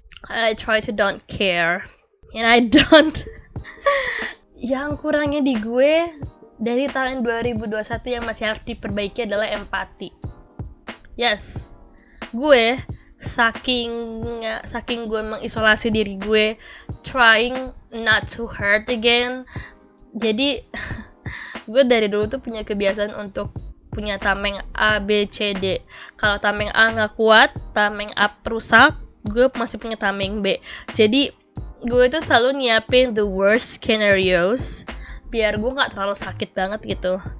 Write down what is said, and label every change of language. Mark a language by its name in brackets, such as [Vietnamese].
[English] I try to don't care, and I don't. [Indonesian] Yang kurangnya di gue dari tahun 2021 yang masih harus diperbaiki adalah empati. Yes, gue saking gue mengisolasi diri gue, [English] trying not to hurt again. [Indonesian] Jadi gue dari dulu tuh punya kebiasaan untuk punya tameng A, B, C, D. Kalau tameng A nggak kuat, tameng A rusak, gue masih punya tameng B. Jadi gue tuh selalu nyiapin [English] the worst scenarios [Indonesian] biar gue nggak terlalu sakit banget gitu.